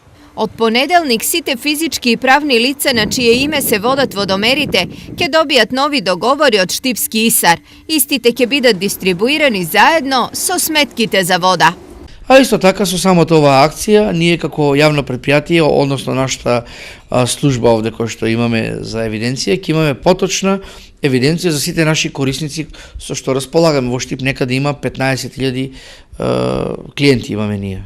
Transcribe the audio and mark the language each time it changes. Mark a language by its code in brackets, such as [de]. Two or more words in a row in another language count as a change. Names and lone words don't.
[mk] Од понеделник сите физички и правни лице на чије име се водат водомерите ќе добијат нови договори од Штипски Исар. Истите ќе бидат дистрибуирани заедно со сметките за вода. А исто така со самото оваа акција, ние како јавно предпријатие, односно нашата служба овде која што имаме за евиденција, ќе имаме поточна евиденција за сите наши корисници со што располагаме. Во Штип некаде има 15.000 клиенти имаме ние.